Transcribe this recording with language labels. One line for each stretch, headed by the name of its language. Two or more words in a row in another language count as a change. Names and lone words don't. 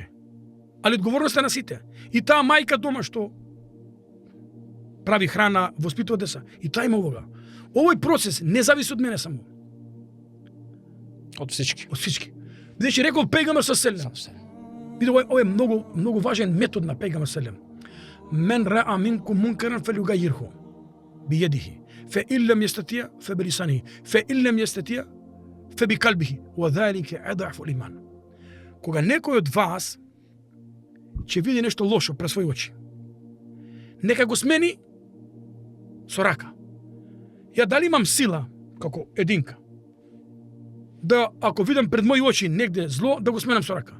Macedonian: Али одговорноста на сите. И таа мајка дома што прави храна, воспитува деца, и таа има улога. Овој процес не зависи од мене само.
Bulgarian: Од всички. Од всички.
Macedonian: Бидејќи рекол пегамбер
Arabic: صلى الله عليه.
Macedonian: Види, ова е многу важен метод на пегамбер саллаллаху.
Arabic: من رأى منكم منكرا فليغيره بيده فإن لم يستطع فبلسانه فإن لم يستطع فبقلبه وذلك أضعف الإيمان.
Macedonian: Кога некој од вас ќе види нешто лошо пред своји очи, нека го смени со рака. Ја дали имам сила како единка да, ако видам пред мои очи негде зло, да го сменам со рака.